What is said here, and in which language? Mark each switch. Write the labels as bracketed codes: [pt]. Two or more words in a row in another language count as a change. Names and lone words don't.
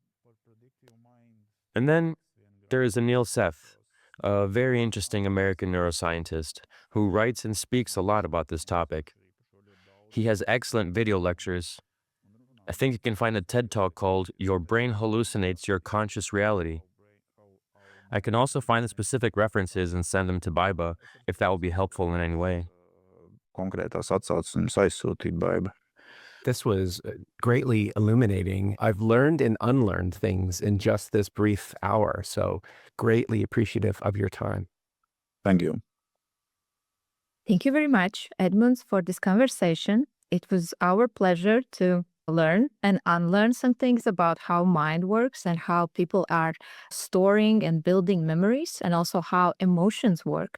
[en] And then there is Anil Seth, a very interesting American neuroscientist who writes and speaks a lot about this topic. He has excellent video lectures. I think you can find a TED Talk called Your Brain Hallucinates Your Conscious Reality. I can also find the specific references and send them to Baiba if that will be helpful in any way. [lv] Konkrētās atsauces un aizsūtīt Baiba. [en] This was greatly illuminating. I've learned and unlearned things in just this brief hour, so greatly appreciative of your time. Thank you. Thank you very much, Edmunds, for this conversation. It was our pleasure to learn and unlearn some things about how mind works and how people are storing and building memories, and also how emotions work.